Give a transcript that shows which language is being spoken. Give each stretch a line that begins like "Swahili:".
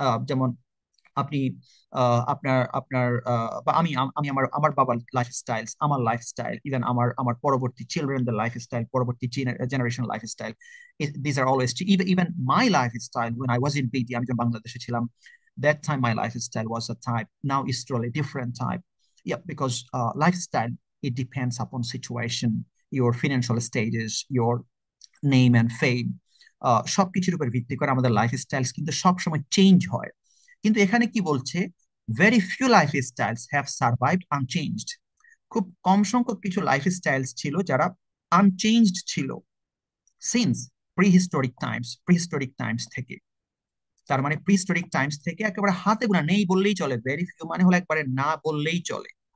Bangla: যেমন আপনি আপনার আপনার বা আমি আমার আমার বাবার লাইফস্টাইল, আমার লাইফস্টাইল, ইভেন আমার আমার পরবর্তী চিলড্রেনদের লাইফস্টাইল, পরবর্তী generation lifestyle, this are always, even my lifestyle when I was in BT, আমি যখন বাংলাদেশে ছিলাম, that time my lifestyle was a type, now it's totally different type.
English: Yeah, because lifestyle, it depends upon situation, your financial status, your name and fame, সবকিছুর উপর ভিত্তি করে আমাদের লাইফস্টাইল কিন্তু সবসময় চেঞ্জ হয়।
Bangla: কিন্তু এখানে কি বলছে? Very few life styles have survived unchanged. খুব কম সংখ্যক কিছু লাইফ স্টাইলস ছিল যারা আনচেঞ্জড ছিল সিন্স প্রিহিস্টোরিক টাইমস থেকে। তার মানে প্রিহিস্টোরিক টাইমস থেকে একেবারে হাতে গোনা, নেই বললেই চলে, ভেরি ফিউ মানে হলো একবারে না বললেই চলে।